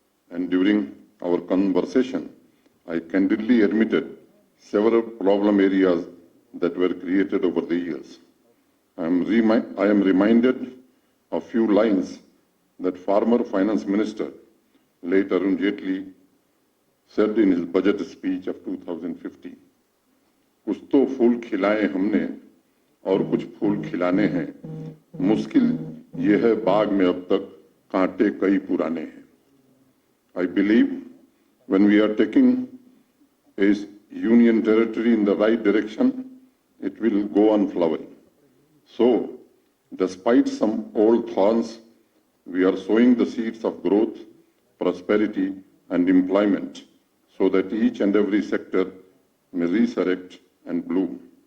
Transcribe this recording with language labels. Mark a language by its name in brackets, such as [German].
[English] and during our conversation, I candidly admitted several problem areas that were created over the years. I am reminded of few lines that former Finance Minister, late Arun Jaitley, said in his budget speech of 2015. [Hindi] कुछ तो फूल खिलाए हमने और कुछ फूल खिलाने हैं, मुश्किल ये है बाग में अब तक कांटे कई पुराने हैं. [English] I believe when we are taking a union territory in the right direction, it will go on flowering. So, despite some old thorns, we are sowing the seeds of growth, prosperity, and employment so that each and every sector may resurrect and bloom.